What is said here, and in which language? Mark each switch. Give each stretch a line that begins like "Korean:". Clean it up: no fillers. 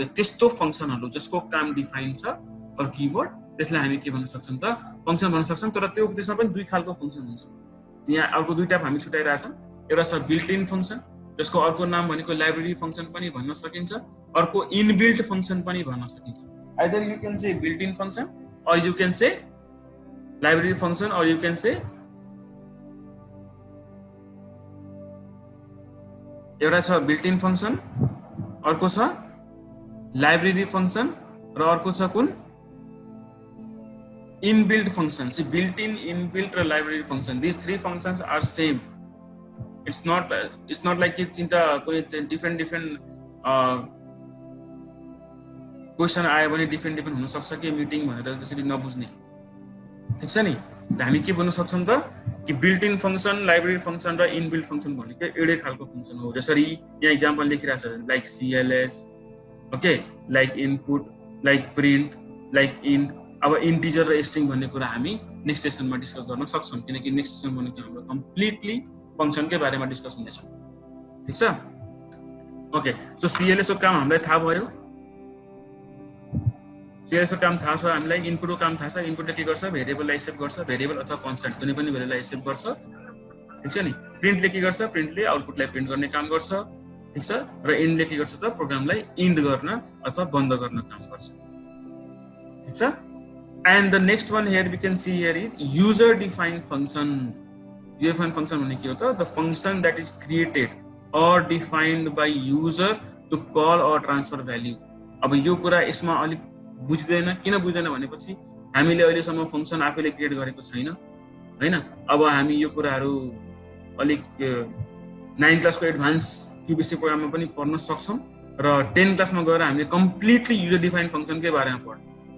Nepali: त्यस्तो फंक्सनहरु जसको काम डिफाइन्ड छ अर कीवर्ड, त्यसलाई हामी के भन्न सक्छौं त? फंक्सन भन्न सक्छौं. तर त्यो त्यसमा पनि दुई खालको फंक्सन हुन्छ. यहाँ अर्को दुईटा हामी छुटाइराछौं. एउटा छ बिल्ट इन फंक्सन, जसको अर्को नाम भनेको लाइब्रेरी फंक्सन पनि भन्न सकिन्छ, अर्को इनबिल्ट फंक्सन पनि भन्न सकिन्छ.
English: either you can say built in function or you can say library function or you can say
Nepali: एउटा छ built in function, अर्को छ library function र अर्को छ कुन inbuilt function.
English: See, built in, inbuilt र library function, these three functions are same. It's not like
Nepali: tinta कुनै different क्वेशन आयो भने डिफरेन्ट हुन सक्छ कि मिटिङ भनेर त्यसरी नबुझ्ने. ठीक छ नि. हामी के भन्न सक्छौं त कि built in function, library function र इनबिल्ट फंक्सन भनेको एउटै खालको फंक्सन हो. जसरी यहाँ एक्जाम्पल लेखिरहेको छ, like CLS, okay, like input, like print, like int. अब इन्टिजर र स्ट्रिङ भन्ने कुरा हामी नेक्स्ट सेसनमा डिस्कस गर्न सक्छौं, किनकि नेक्स्ट सेसन भनेको हाम्रो कम्प्लिटली फंक्सनकै बारेमा डिस्कस हुनेछ. ठीक छ. ओके, सो CLS को काम हामीलाई थाहा भयो. CLS को काम थाहा छ हामीलाई. इनपुटको काम थाहा छ. इनपुटले के गर्छ? भेरिएबललाई एक्सेप्ट गर्छ, भेरिएबल अथवा कन्स्ट्यान्ट कुनै पनि भेरिएबललाई एक्सेप्ट गर्छ. ठीक छ नि. प्रिन्टले के गर्छ? प्रिन्टले आउटपुटलाई प्रिन्ट गर्ने काम गर्छ. ठीक छ. र इन्डले के गर्छ त? प्रोग्रामलाई इन्ड गर्न अथवा बन्द गर्न काम गर्छ. ठीक छ.
English: And the next one here we can see here is user defined function.
Nepali: User defined function भने के हो त?
English: The function that is created or defined by user to call or transfer value.
Nepali: अब यो कुरा यसमा अलि बुझ्दैन. किन बुझ्दैन भनेपछि हामीले अहिले सम्म फंक्सन आफैले क्रिएट गरेको छैन हैन. अब हामी यो कुराहरु अलिक 9 क्लासको एडभान्स क्यूबीसी प्रोग्राममा पनि पढ्न सक्छौं र 10 क्लासमा गएर हामीले कम्प्लिटली युजर डिफाइन्ड फंक्सनकै बारेमा पढ्छौं.